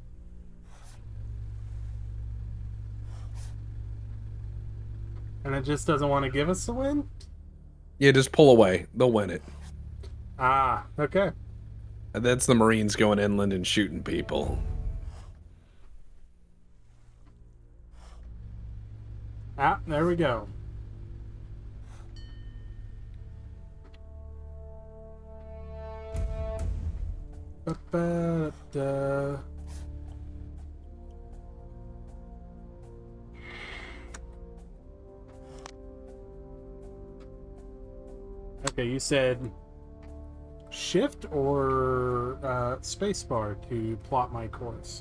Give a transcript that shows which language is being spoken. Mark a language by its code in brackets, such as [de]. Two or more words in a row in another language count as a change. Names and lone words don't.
[en] And it just doesn't want to give us the win? Yeah, just pull away. They'll win it. Ah, okay. And that's the Marines going inland and shooting people. Ah, there we go. Ba-ba-da. Okay, you said shift or spacebar to plot my course?